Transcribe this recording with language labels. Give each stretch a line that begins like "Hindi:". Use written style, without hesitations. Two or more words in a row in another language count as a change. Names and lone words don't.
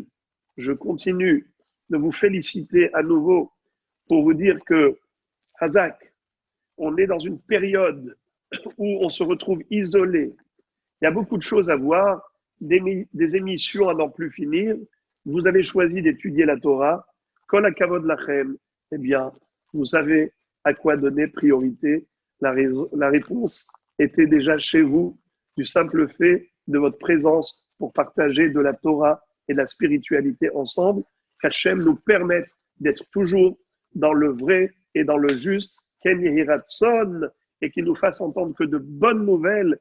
French: Je continue de vous féliciter à nouveau pour vous dire que, Hazak, on est dans une période où on se retrouve isolé. Il y a beaucoup de choses à voir, des émissions à n'en plus finir. Vous avez choisi d'étudier la Torah.
Hebrew: כל הכבוד לכם,
French: eh bien, vous savez à quoi donner priorité. La réponse était déjà chez vous, du simple fait de votre présence pour partager de la Torah et de la spiritualité ensemble. Qu'Hachem nous permette d'être toujours dans le vrai et dans le juste,
Hebrew: כן יהי רצון,
French: et qu'il nous fasse entendre que de bonnes nouvelles.